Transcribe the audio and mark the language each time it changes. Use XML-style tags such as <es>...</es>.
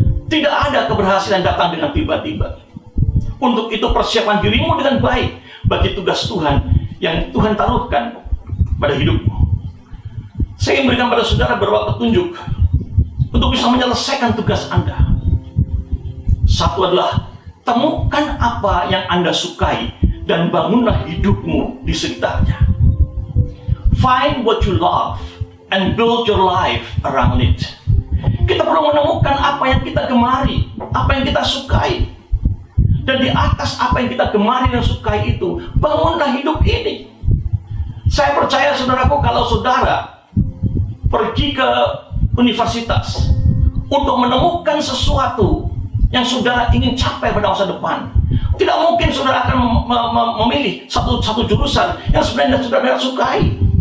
<id>Tidak ada keberhasilan datang dengan tiba-tiba. Untuk itu persiapkan dirimu dengan baik bagi tugas Tuhan yang Tuhan taruhkan pada hidupmu. Saya ingin memberikan pada saudara beberapa petunjuk untuk bisa menyelesaikan tugas Anda. Satu adalah temukan apa yang Anda sukai dan bangunlah hidupmu di sekitarnya.</id> <en>Find what you love and build your life around it.</en> <id>Kita perlu menemukan apa yang kita gemari, apa yang kita sukai. Dan di atas apa yang kita gemari dan sukai itu, bangunlah hidup ini. Saya percaya saudaraku, kalau saudara pergi ke universitas untuk menemukan sesuatu yang saudara ingin capai pada masa depan, tidak mungkin saudara akan memilih satu jurusan yang sebenarnya saudara sukai.</id>